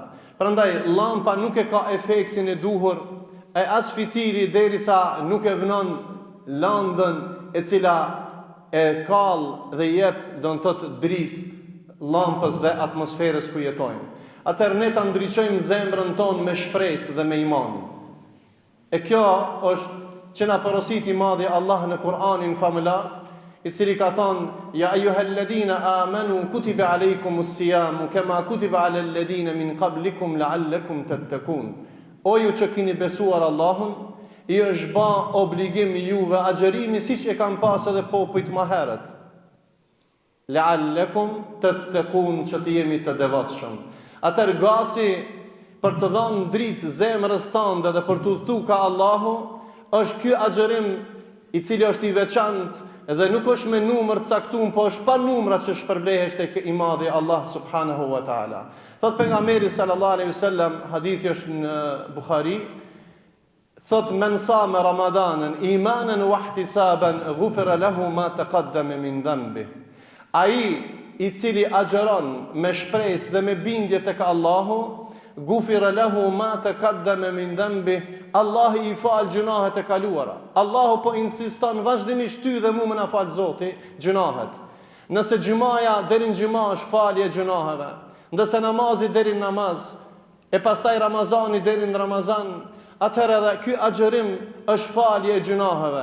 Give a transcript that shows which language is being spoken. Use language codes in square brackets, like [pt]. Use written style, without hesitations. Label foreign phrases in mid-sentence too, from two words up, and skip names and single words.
[sq] Prandaj llampa nuk e ka efektin e duhur, e as fitili derisa nuk e vënon landën e cila e kall dhe jep do të thotë dritë llampës dhe atmosferës ku jetojmë. Atëherë ne ta ndriçojmë zemrën tonë me shpresë dhe me iman. E kjo është që na porositi madhi Allah në Kur'anin famëlar, i cili ka thënë: [ar] "يا أيها الذين آمنوا كتب عليكم الصيام كما كتب على الذين من قبلكم لعلكم تتقون." [sq] O ju që keni besuar Allahun, i është bë obligim juve agjerimi siç e kanë pasur edhe popujt më herët. [ar] لعلكم تتقون, [sq] që të jemi të devotshëm. Atëherë gasi për të dhënë dritë zemrës tënde dhe për të udhëtuar ka Allahu, është ky agjerim i cili është i veçantë dhe nuk është me numër të caktuar, po është pa numra që shpërblehesh tek i madhi Allah [ar] سبحانه وتعالى. [sq] Thot pejgamberi [ar] صلى الله عليه وسلم, [sq] hadithi është në Buhari, thot: [ar] "من صام رمضان إيمانا واحتسابا غفر له ما تقدم من ذنبه." [sq] Ai i cili agjeron me shpresë dhe me bindje tek Allahu, [ar] غفر له ما تقدم من ذنبه, [sq] Allahu i fal gjunahet e kaluara. Allahu po insiston vazhdimisht ty dhe mua më na fal Zoti gjunahet. Nëse gjumaja deri në gjuma është falje e gjunaheve, ndërsa namazi deri në namaz, e pastaj Ramazani deri në Ramazan, atëherë edhe ky agjerim është falje e gjunaheve.